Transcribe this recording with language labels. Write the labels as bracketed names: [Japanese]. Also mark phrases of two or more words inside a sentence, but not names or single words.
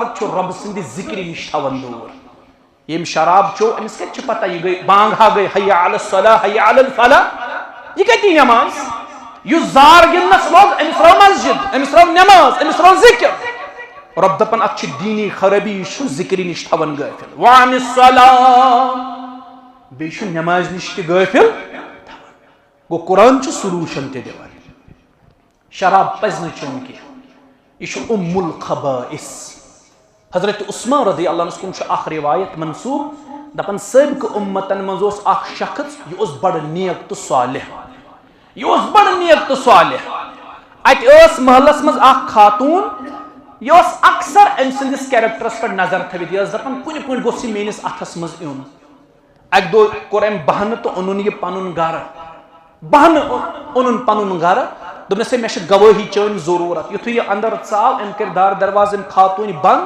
[Kashmiri] چھُ رب سٕنٛدِ ذکرِ نِش تھاوان دوٗر یم شراب چو امس کتہِ چھِ پتہ یہِ گٔے بانگ ہا گٔے [Arabic] حیا علی الصلاة حیا علی الفلاح [Kashmiri] یہِ کتہِ نٮ۪ماز یُس زار گِنٛدنس لوگ امس رو مسجد امس رو نٮ۪ماز امس رو ذکر رب دپان اتھ چھِ دیٖنی خرٲبی یہِ چھُ ذکرِ نِش تھاوان غٲفل [Arabic] وعن الصلاة [Kashmiri] بیٚیہِ چھُ نٮ۪مازِ نِش تہِ غٲفل تھاوان گوٚو قرآن چھُ سلوٗشن تہِ دِوان شراب پزِ نہٕ چیوٚن کینٛہہ یہِ چھُ [Arabic] ام الخبائث [Kashmiri] حضرت عثمان [Arabic] رضی اللہ عنہ [Kashmiri] کُن چھُ اکھ روایت منسوب دپان سٲبقہٕ اُمتن منٛز اوس اکھ شخص یہِ اوس بڑٕ نیک تہٕ صالح یہِ اوس بڑٕ نیک تہٕ صالح اتہِ ٲس محلس منٛز اکھ خاتوٗن یہِ اوس اکثر أمۍ سٕنٛدِس کیریکٹرس پٮ۪ٹھ نظر تھٲوِتھ یہِ ٲس دپان کُنہِ کُنہِ گوٚژھ یہِ میٲنِس اتھس منٛز یُن اکہِ دۄہ کوٚر أمۍ بہانہٕ تہٕ اوٚنُن یہِ پنُن گرٕ بہانہٕ اوٚنُن پنُن گرٕ دوٚپنس ہے مےٚ چھِ گوٲہی چٲنۍ ضروٗرت یِتھُے یہِ اندر ژاو أمۍ کٔرۍ دار دروازٕ أمۍ خاتوٗنہِ بنٛد